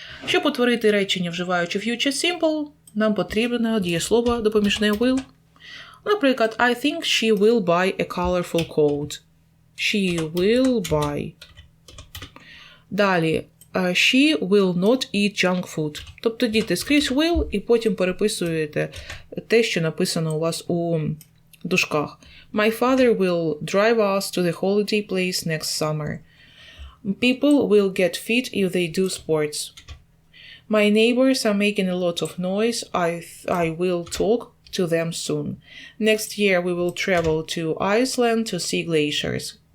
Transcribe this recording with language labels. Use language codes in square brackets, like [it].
[uk] Щоб утворити речення, вживаючи future simple, нам потрібно дієслово допоміжне will. [en] Наприклад, I think she will buy a colorful coat. She will buy. Далі. She will not eat junk food. [uk] Тобто, діти, скрізь will і потім переписуєте те, що написано у вас у дужках. [en] My father will drive us to the holiday place next summer. People will get fit if they do sports. My neighbors are making a lot of noise. I will talk to them soon. Next year we will travel to Iceland to see glaciers.